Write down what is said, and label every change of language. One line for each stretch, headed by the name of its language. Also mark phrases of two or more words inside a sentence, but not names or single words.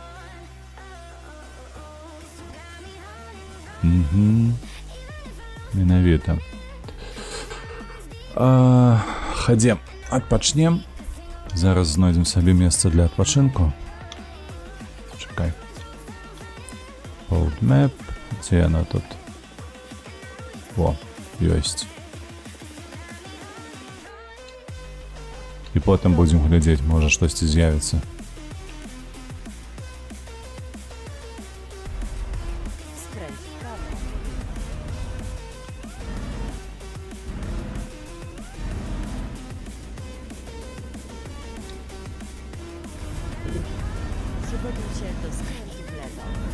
Belarusian: Менавіта. Хадзем, адпачнем. Зараз знойдзем сабе месца для адпачынку. Чакай.
English: Old map.
Belarusian: Дзе яна тут? О, ёсць. І потым будзем глядзець, можа штосьці з'явіцца.
Polish: Skręć w prawo. Przygotuj się do skrętu w lewo.